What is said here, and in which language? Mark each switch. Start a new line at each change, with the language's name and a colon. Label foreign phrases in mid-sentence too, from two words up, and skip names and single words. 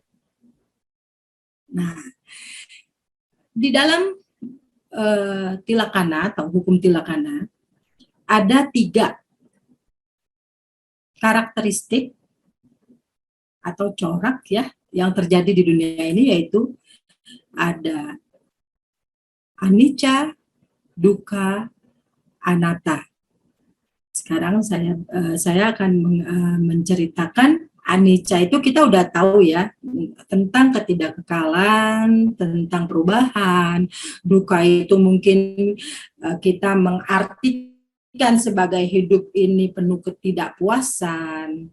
Indonesian: Nah, di dalam tilakana atau hukum tilakana ada 3 karakteristik atau corak ya yang terjadi di dunia ini, yaitu ada
Pali: anicca, dukkha, anatta.
Indonesian: Sekarang saya akan menceritakan anicca. Itu kita udah tahu ya, tentang ketidakkekalan, tentang perubahan. Dukkha itu mungkin kita mengartikan sebagai hidup ini penuh ketidakpuasan.